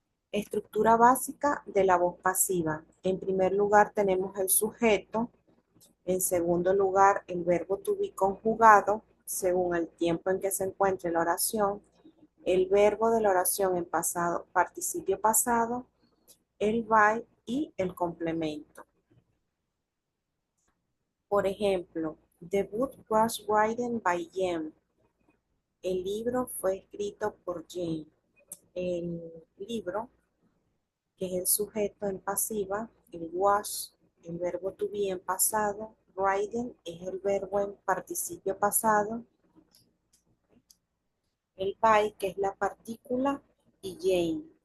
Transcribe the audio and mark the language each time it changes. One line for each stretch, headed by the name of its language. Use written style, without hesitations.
Spanish: Estructura básica de la voz pasiva. En primer lugar tenemos el sujeto. En segundo lugar, el verbo to be conjugado según el tiempo en que se encuentre la oración. El verbo de la oración en pasado, participio pasado, el by y el complemento. Por ejemplo,
English: the book was written by Jane.
Spanish: El libro fue escrito por Jane. El libro, que es el sujeto en pasiva, el was, el verbo to be en pasado, written es el verbo en participio pasado, el by, que es la partícula, y Jane.